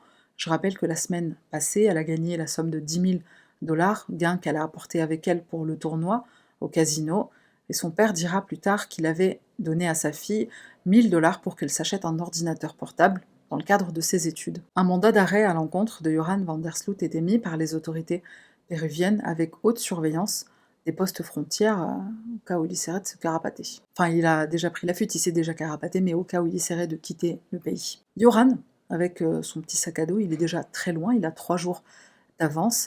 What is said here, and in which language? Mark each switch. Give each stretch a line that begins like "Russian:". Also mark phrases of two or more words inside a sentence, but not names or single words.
French: Je rappelle que la semaine passée, elle a gagné la somme de 10 000 $, gain qu'elle a apporté avec elle pour le tournoi au casino, et son père dira plus tard qu'il avait donné à sa fille 1 000 $ pour qu'elle s'achète un ordinateur portable dans le cadre de ses études. Un mandat d'arrêt à l'encontre de Joran van der Sloot est émis par les autorités péruviennes avec haute surveillance des postes frontières au cas où il essaierait de se carapater. Enfin, il a déjà pris la fuite, il s'est déjà carapaté, mais au cas où il essaierait de quitter le pays. Joran, avec son petit sac à dos, il est déjà très loin, il a 3 jours d'avance.